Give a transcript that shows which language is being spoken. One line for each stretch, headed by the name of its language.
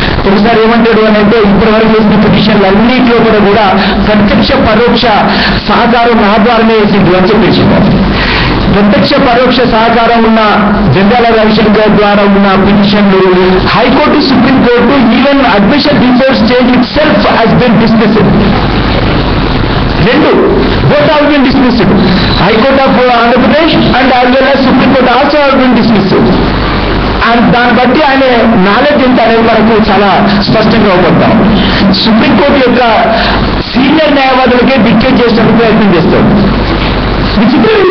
Telugu: ఒకసారి ఏమంటాడు అని అంటే ఇప్పటి వరకు చేసిన పిటిషన్లు అన్నింటిలో కూడా ప్రత్యక్ష పరోక్ష సహకారం నా ద్వారానే వేసింది అని చెప్పేసింది. ప్రత్యక్ష పరోక్ష సహకారం ఉన్న జంధ్యాల రవిశంకర్ ద్వారా ఉన్న పిటిషన్లు high court, supreme court,
English: Even admission before stage itself has been dismissed.
Telugu: రెండు
English: both have been dismissed. High Court of Andhra Pradesh and as well as Supreme Court also have been dismissed.
Telugu: And దాన్ని బట్టి ఆయన knowledge ఎంత అనేది మనకు చాలా స్పష్టంగా అవుతాం. సుప్రీంకోర్టు యొక్క సీనియర్ న్యాయవాదులకే డిక్టేట్ చేసేందుకు ప్రయత్నం చేస్తాడు. విచిత్రం